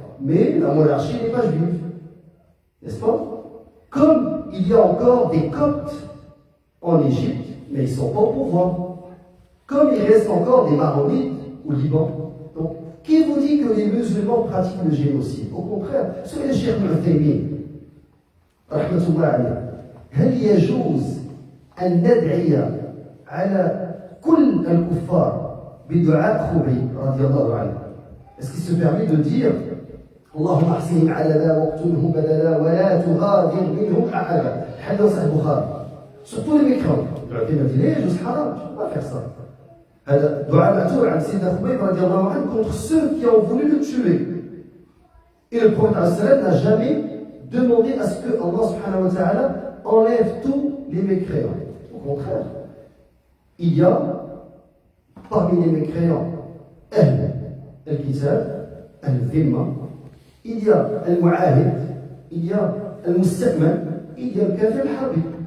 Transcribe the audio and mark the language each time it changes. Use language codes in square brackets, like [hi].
[fr] mais la monarchie n'est pas juive. N'est-ce pas? Comme il y a encore des Coptes en Égypte, mais ils ne sont pas au pouvoir. Comme il reste encore des Maronites au Liban. Donc, qui vous dit que les musulmans pratiquent le génocide? Au contraire, c'est le Cheikh Al-Uthaymin, [ar] رحمة الله عليه. هل يجوز أن ندعي على كل الكفار بدعاء خبيب رضي الله عنه? [fr] Est-ce qu'il se permet de dire [ar] اللهم احسنهم عددا واقتلهم بدلا ولا تغادر منهم أحدا؟ حديث صحيح البخاري. [fr] Surtout les mécréants. العثيمين dit [ar] ليه يجوز حرام؟ [fr] Je ne peux pas faire ça. [ar] هذا دعاء مأثور عن سيدنا خبيب رضي الله عنه [fr] contre ceux qui ont voulu le tuer. Et le prophète n'a jamais demandé à ce que Allah subhanahu wa ta'ala enlève tous les mécréants. Au contraire, il y a parmi les mécréants al-Kitab, al-Dhimma, il y a al-Mu'ahid, il y a al-Musta'man, il y a le Kafir al-Harbi.